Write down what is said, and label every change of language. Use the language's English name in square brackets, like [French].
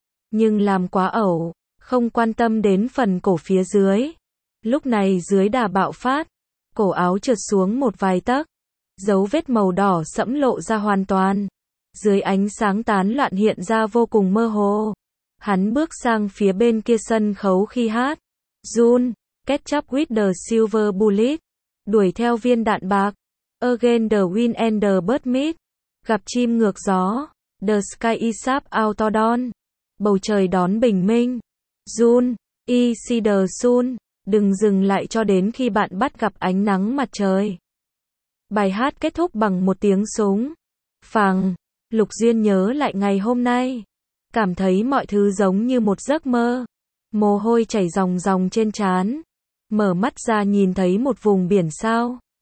[Vietnamese] Nhưng làm quá ẩu, không quan tâm đến phần cổ phía dưới. Lúc này dưới đà bạo phát, cổ áo trượt xuống một vài tấc, dấu vết màu đỏ sẫm lộ ra hoàn toàn. Dưới ánh sáng tán loạn hiện ra vô cùng mơ hồ. Hắn bước sang phía bên kia sân khấu khi hát. [English] June, catch up with the silver bullet. [Vietnamese] Đuổi theo viên đạn bạc. [English] Again the wind and the bird meet. [Vietnamese] Gặp chim ngược gió. [English] The sky is sharp out of dawn. [Vietnamese] Bầu trời đón bình minh. [English] June, I see the sun. [Vietnamese] Đừng dừng lại cho đến khi bạn bắt gặp ánh nắng mặt trời. Bài hát kết thúc bằng một tiếng súng. Phàng. Lục Duyên nhớ lại ngày hôm nay. Cảm thấy mọi thứ giống như một giấc mơ. Mồ hôi chảy ròng ròng trên trán. Mở mắt ra nhìn thấy một vùng biển sao.